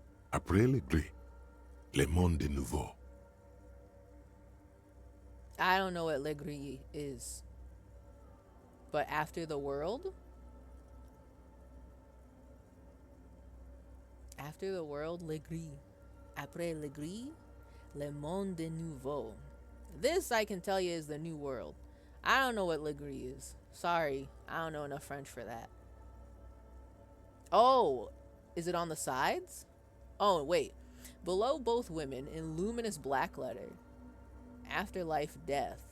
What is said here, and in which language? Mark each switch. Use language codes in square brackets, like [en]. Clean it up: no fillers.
[fr] Après le gré, le monde de nouveau. [en] I don't know what le gris is. But after the world? After the world, le gris. [fr] Après le gris, le monde de nouveau. [en] This, I can tell you, is the new world. I don't know what le gris is. Sorry, I don't know enough French for that. Oh, is it on the sides? Oh, wait. Below both women, in luminous black letter. Afterlife, death.